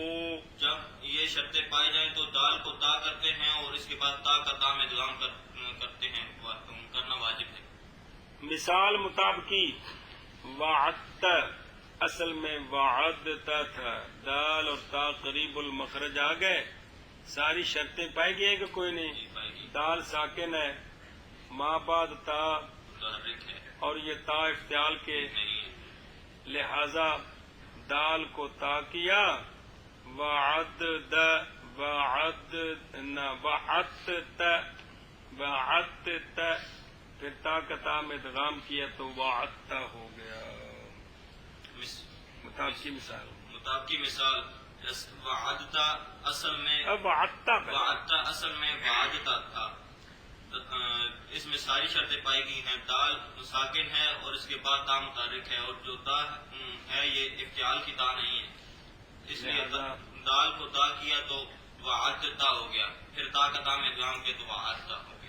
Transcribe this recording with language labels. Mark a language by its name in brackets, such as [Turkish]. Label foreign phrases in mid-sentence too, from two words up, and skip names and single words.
[Urdu] جب یہ شرطیں پائی جائیں تو دال کو تا کرتے ہیں اور اس کے بعد تا کا تا میں ادغام کرتے ہیں، کرنا واجب ہے. مثال مطابقی وعدت اصل میں وعدتا تھا، دال اور تا قریب المخرج آ گئے، ساری شرطیں پائی گئی ہیں کہ کوئی نہیں. پائے گی دال ساکن ہے، ما بعد تا متحرک ہے اور یہ تا افتعال کے، نہیں ہے. لہذا دال کو تا کیا، وعدت پھر تا کا تا میں ادغام کیا تو وعدتا ہو گیا. مطابقی مثال مطابقی مثال وعدتا اصل میں اب وعدتا وعدتا اصل میں وعدتا تھا. اس میں ساری شرطیں پائی گئی ہیں. دال ساکن ہے اور اس کے بعد تا متحرک ہے، اور جو تا ہے یہ افتعال کی تا نہیں ہے، اس لیے دال کو تا کیا تو وعدتا ہو گیا، پھر تا کا تا میں ادغام کیا تو وعدتا ہو گیا.